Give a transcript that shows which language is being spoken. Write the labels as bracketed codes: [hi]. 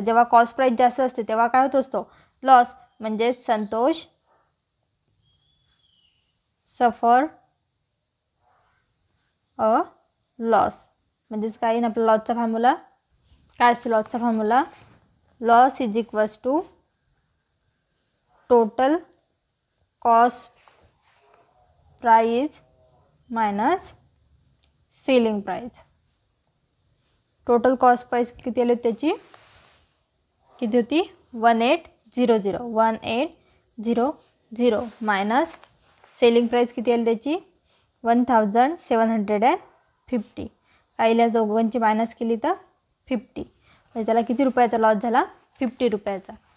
[mr] जेव्हा cost price जास्त असते तेव्हा काय होत असतो, लॉस. म्हणजे संतोष [en] Suffer a loss. [mr] म्हणजेच काय येईल आपला लॉसचा फॉर्म्युला, काय असते लॉसचा formula, [en] Loss is equals to total cost price minus selling price. [mr] Total cost price किती आली त्याची, किती होती 1800 मायनस सेलिंग प्राइस किती आली त्याची 1750. काहीला दोघांची मायनस केली तर 50, म्हणजे त्याला किती रुपयाचा लॉस झाला 50 रुपयाचा.